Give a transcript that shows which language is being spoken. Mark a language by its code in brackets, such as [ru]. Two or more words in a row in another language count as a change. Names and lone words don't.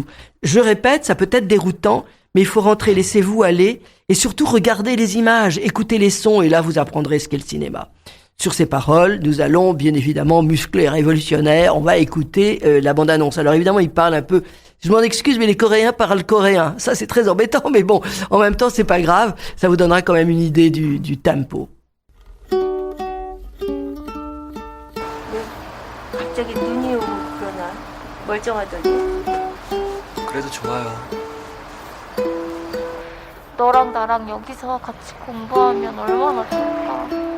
[fr] Je répète, ça peut être déroutant, mais il faut rentrer, laissez-vous aller, et surtout regardez les images, écoutez les sons, et là vous apprendrez ce qu'est le cinéma. Sur ces paroles, nous allons bien évidemment muscler et révolutionnaire, on va écouter la bande-annonce. Alors évidemment, il parle un peu, je m'en excuse, mais les Coréens parlent coréen. Ça c'est très embêtant, mais bon, en même temps c'est pas grave, ça vous donnera quand même une idée du tempo. [ko] 갑자기 눈이 오고 그러나 멀쩡하더니 그래도 좋아요. 너랑 나랑 여기서 같이 공부하면 얼마나 좋을까.